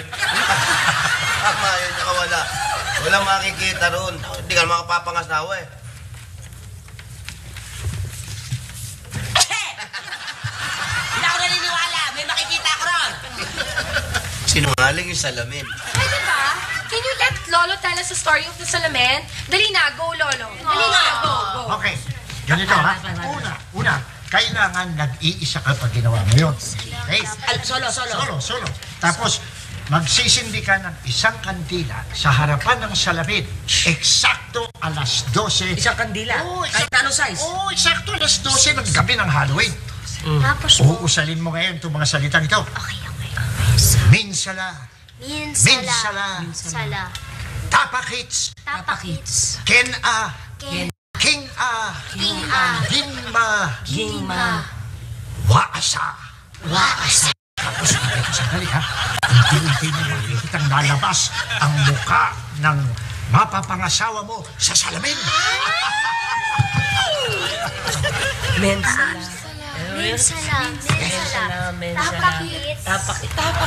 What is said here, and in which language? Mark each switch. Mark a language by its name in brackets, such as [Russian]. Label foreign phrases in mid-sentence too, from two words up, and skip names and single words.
[Filipino] Tama yun, nakawala. Walang makikita ron. Hindi ka makapapangasawa eh. Hindi ako naniniwala. May makikita ako ron. Sinungaling yung salamin. Pwede ba? [English] Can you let Lolo tell us the story of the salamin? [Filipino] Dali na, go, Lolo. Dali na, go. Okay, ganito ha. Una, kailangan nag-iisa ka pag ginawa mo yun. Okay? Solo. Solo. Tapos, magsisindi ka ng isang kandila sa harapan ng salamin. Eksakto alas 12. Isang kandila. Kahit anong size. Oo, eksakto alas 12 ng gabi ng Halloween. Tapos, Uusalin mo ngayon itong mga salitang ito. Okay. Minsala. Sala. Tapakits. Tapakits. Ken-a. Ken. King-a. King-a. Ginma. Waasa. Tapos, sandali ha. Unti-unti na makikitang lalabas ang muka ng mapapangasawa mo sa salamin. Mensala. Tapakits.